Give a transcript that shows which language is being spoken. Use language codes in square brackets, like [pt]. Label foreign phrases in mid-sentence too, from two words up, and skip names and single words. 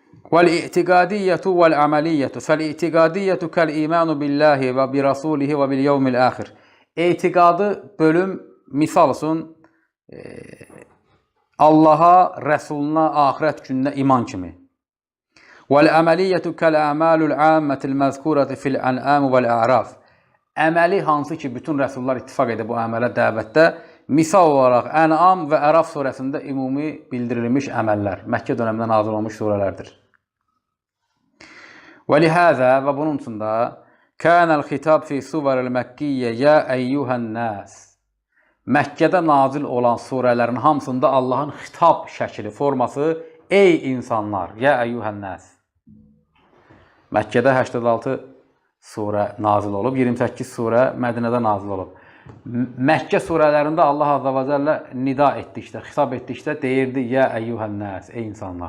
[ar] وَالْاِعْتِقَادِيَّةُ وَالْعَمَلِيَّةُ فَالْاِعْتِقَادِيَّةُ كَالْاِيمَانُ بِاللّٰهِ وَبِرَسُولِهِ وَبِالْيَوْمِ الْآخِرِ [az] Etiqadı bölüm, misal olsun, Allaha, Rəsuluna, axirət gününə iman kimi. [ar] وَالْأَمَلِيَّةُ كَالْأَعْمَالُ الْعَامَّةِ الْمَذْكُورَةِ فِي الْأَنْعَامِ وَالْأَعْرَافِ [az] Əməli hansı ki, bütün rəsullar ittifaq edir bu əmələ dəvətdə, misal olaraq Ən'am və Əraf surəsində ümumi bildirilmiş əməllər, Məkkə dönəmində nazil olmuş surələrdir. وَلِهَذَا və bunun üçün də [ar] كَانَ الْخِتَابِ فِي سُوَرِ الْمَكِّيَّ يَا أَيُّهَا النَّاسِ [az] Məkkədə nazil olan surələrin hamısında Allahın xitab şəkli, forması ey insanlar, [ar] يا أيها الناس. [az] Məkkədə 86 surə nazil olub, 28 surə Mədinədə nazil olub. Məkkə surələrində Allah Azza və Cəllə nida etdikdə, xitab etdikdə deyirdi, [ar] يا أيها الناس, [az] ey insanlar.